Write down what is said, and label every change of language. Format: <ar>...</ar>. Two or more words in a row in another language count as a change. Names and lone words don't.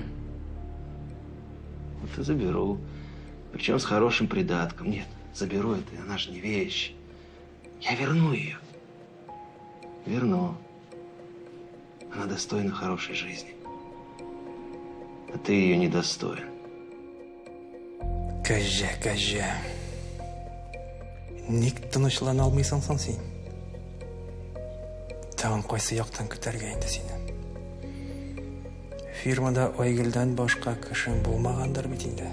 <ru>Вот и заберу. Причем с хорошим придатком. Нет, заберу это, она же не вещь. Я верну ее. Верну. Она достойна хорошей жизни. А ты ее недостоин.</ru> <tt>Кәжә. Ник тынычлана алмыйсың соң син? Тагын кайсы яктан көтәргә инде сине? Фирмада Айгөлдән башка кешең булмагандыр бит инде.</tt>